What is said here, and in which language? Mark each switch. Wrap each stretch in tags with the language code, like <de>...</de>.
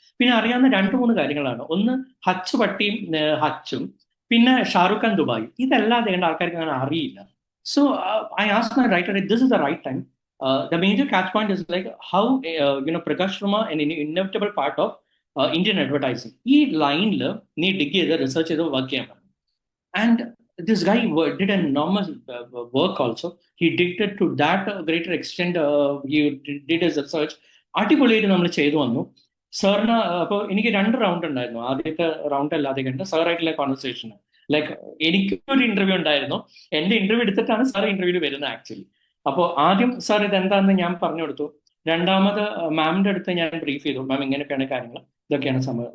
<ml>പിന്നെ അറിയാവുന്ന 2-3 കാര്യങ്ങളാണ്. ഒന്ന് ഹച്ച് പട്ടിയും ഹച്ചും, പിന്നെ ഷാറുഖ് ഖാൻ ദുബായ്. ഇതല്ലാതെ ആൾക്കാർക്ക് അങ്ങനെ അറിയില്ല.</ml> <en>So I ask my writer, this is the right time. The major catch point is like how Prakash Varma an inevitable part of Indian advertising.</en> <ml>ഈ ലൈനിൽ നീ ഡിഗ് ചെയ്ത് റിസർച്ച് ചെയ്ത് വർക്ക് ചെയ്യാൻ പറ്റും.</ml> <en>And this guy did an enormous work also. He did it to that greater extent. He did his research.</en> <ml>അടിപൊളിയായിട്ട് നമ്മൾ ചെയ്തു വന്നു. സാറിന് അപ്പോൾ എനിക്ക് 2 റൗണ്ട് ഉണ്ടായിരുന്നു. ആദ്യത്തെ റൗണ്ട് അല്ലാതെ കണ്ട് സാറായിട്ടുള്ള കോൺവെർസേഷൻ. ലൈക്ക് എനിക്ക് ഒരു ഇന്റർവ്യൂ ഉണ്ടായിരുന്നു. എന്റെ ഇന്റർവ്യൂ എടുത്തിട്ടാണ് സാർ ഇന്റർവ്യൂവിൽ വരുന്നത് ആക്ച്വലി. അപ്പോൾ ആദ്യം സാർ ഇതെന്താണെന്ന് ഞാൻ പറഞ്ഞു കൊടുത്തു. രണ്ടാമത് മാമിന്റെ അടുത്ത് ഞാൻ ബ്രീഫ് ചെയ്തു, മാം ഇങ്ങനെയൊക്കെയാണ് കാര്യങ്ങൾ, ഇതൊക്കെയാണ് സംഭവം.</ml>